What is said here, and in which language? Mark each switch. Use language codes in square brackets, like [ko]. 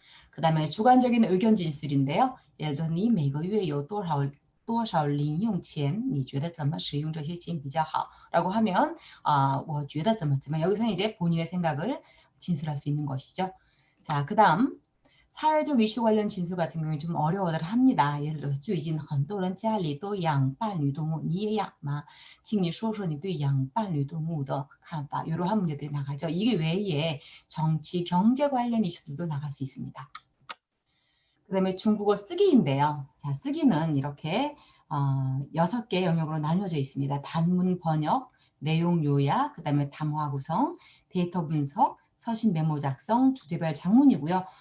[ko] 그 다음에 주관적인 의견 진술인데요. 예를 들어 [zh] 你每个月有多少零用钱你觉得怎么使用这些钱比较好 [ko] 라고 하면 [zh] 我觉得怎么 [ko] 여기서는 이제 본인의 생각을 진술할 수 있는 것이죠. 자, 그 다음 사회적 이슈 관련 진술 같은 경우에 좀 어려워들 합니다. 예를 들어서 [zh] 最近很多人家里都养伴侣动物，你也养吗？请你说说你对养伴侣动物的看法. [ko] 이러한 문제들이 나가죠. 이게 외에 정치, 경제 관련 이슈들도 나갈 수 있습니다. 그 다음에 중국어 쓰기인데요. 자, 쓰기는 이렇게 6개 영역으로 나뉘어져 있습니다. 단문 번역, 내용 요약, 그 다음에 담화 구성, 데이터 분석, 서신 메모 작성, 주제별 작문이고요.